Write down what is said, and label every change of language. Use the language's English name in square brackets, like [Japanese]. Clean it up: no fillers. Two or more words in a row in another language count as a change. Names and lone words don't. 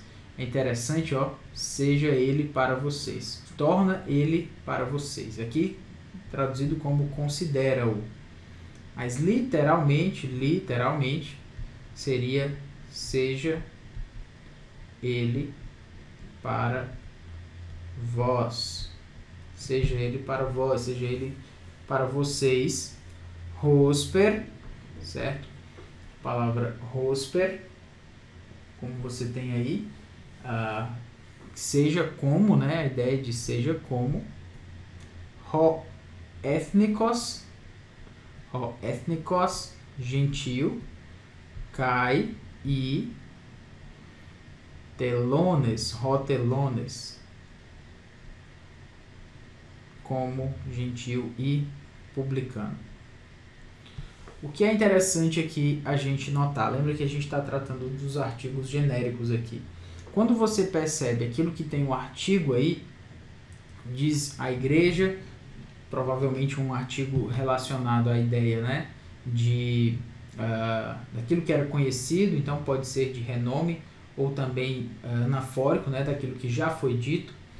[Portuguese] É interessante, ó, seja ele para vocês, torna ele para vocês, aqui traduzido como considera-o, mas literalmente seria seja ele para vós, seja ele para vós, seja ele para vocês, hosper, certo? A palavra hosper, como você tem aí, seja como, né? A ideia de seja como, [Greek] ὁ ἐθνικὸς, gentil, καὶ ὁ τελώνης, ὁ τελώνης, [Portuguese] como gentil e publicano. O que é interessante aqui a gente notar, lembra que a gente está tratando dos artigos genéricos aqui. Quando você percebe aquilo que tem um artigo aí, diz a igreja, provavelmente um artigo relacionado à ideia, né, daquilo que era conhecido, então pode ser de renome, ou também anafórico, né, daquilo que já foi dito.